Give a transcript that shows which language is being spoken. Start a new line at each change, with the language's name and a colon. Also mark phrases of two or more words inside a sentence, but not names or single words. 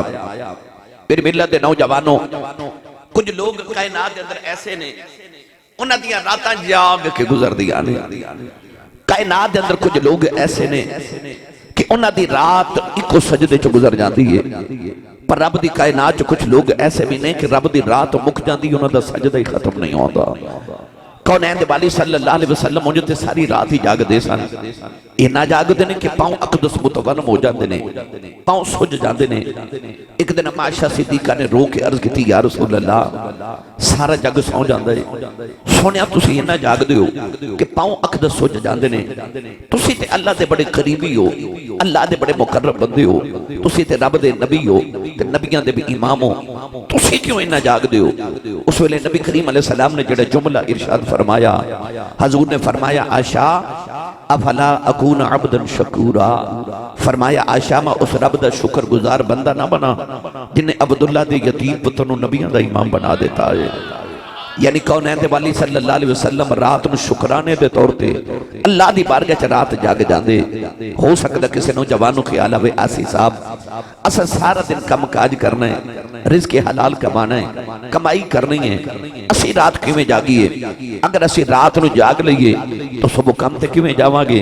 Punjabi: میرے ملت دے نوجوانو کچھ لوگ کائنات کے اندر ایسے نے انہاں دیاں راتاں جاگ کے گزردیاں نے. کائنات کے اندر کچھ لوگ ایسے نے کہ انہاں دی رات اکو سجدے چ گزر جاتی ہے، پر رب دی کائنات چ کچھ لوگ ایسے بھی نے کہ رب دی رات مک جاتی انہاں دا سجدہ ہی ختم نہیں ہوتا. کونین دے والی
Arabic: صلى الله عليه وسلم
Punjabi: مجھے تے ساری رات ہی جاگدے سن. انا جاگدے نے کہ پاؤں اقدس متورم ہو جاتے نے، پاؤں سج جاتے نے. ایک دن عائشہ صدیقہ نے رو کے عرض کی
Arabic: يا رسول الله
Punjabi: سارا جگ سو جاتا ہے، سنیا تسی انا جاگدے ہو کہ پاؤں اقدس سج جاتے نے. تسی تے اللہ دے بڑے قریبی ہو، اللہ دے بڑے مقرب بندے ہو، تسی تے رب دے نبی ہو تے نبیاں دے بھی امام ہو، تسی کیوں انا جاگدے ہو? اس ویلے نبی کریم
Arabic: عليه السلام
Punjabi: ने جیہڑا جملہ ارشاد فرمایا، حضور نے فرمایا عائشہ
Arabic: أفلا أكون عبدا شكورا,
Punjabi: فرمایا آشا میں اس رب دا شکرگزار بندہ نہ بنا جنہے عبداللہ دے یتیم پتر نوں نبیاں دا امام بنا دیتا ہے. یعنی کونین دے والی
Arabic: صلى الله عليه وسلم
Punjabi: رات نوں شکرانے دے طور تے اللہ دی بارگاہ چ رات جاگ جاندے. ہو سکدا کسی نوجوان نوں خیال آوے آسی صاحب اساں سارا دن کم کاج کرنا ہے، رزق حلال کمانا ہے، کمائی کرنی ہے، اسی رات کیویں جاگیے? اگر اسی رات نوں جاگ لیے تو صبح کام تے کیویں جاواں گے?